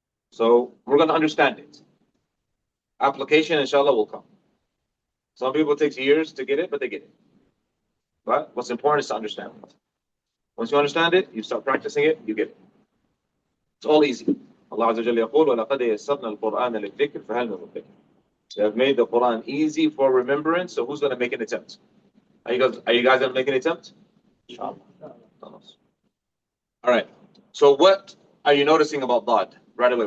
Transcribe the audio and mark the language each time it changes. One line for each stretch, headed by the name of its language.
English: So we're going to understand it. Application, inshallah, will come. Some people it takes years to get it, but they get it. But what's important is to understand it. Once you understand it, you start practicing it, you get it. It's all easy.
Arabic: Allah Azza wa Jalla يقول وَلَقَدْ يَسَّرْنَا الْقُرْآنَ لِلذِّكْرِ فَهَلْ مِن مُدَّكِرٍ.
English: They have made the Quran easy for remembrance, so who's going to make an attempt? Are you guys going to make an attempt? Inshallah. All right. So what are you noticing about Dad right away?